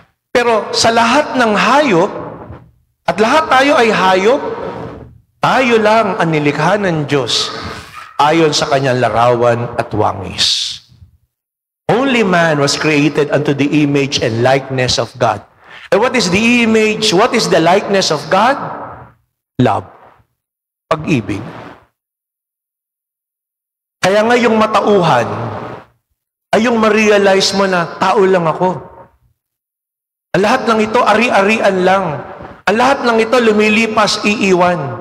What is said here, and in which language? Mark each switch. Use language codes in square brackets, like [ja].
[tl] Pero sa lahat ng hayop, at lahat tayo ay hayop, tayo lang ang nilikha ng Diyos ayon sa kanyang larawan at wangis. [en] Only man was created unto the image and likeness of God. And what is the image? What is the likeness of God? Love. Pag-ibig. [tl] Kaya nga yung matauhan ay yung ma-realize mo na tao lang ako. Ang lahat ng ito, ari-arian lang. Ang lahat ng ito, lumilipas, iiwan.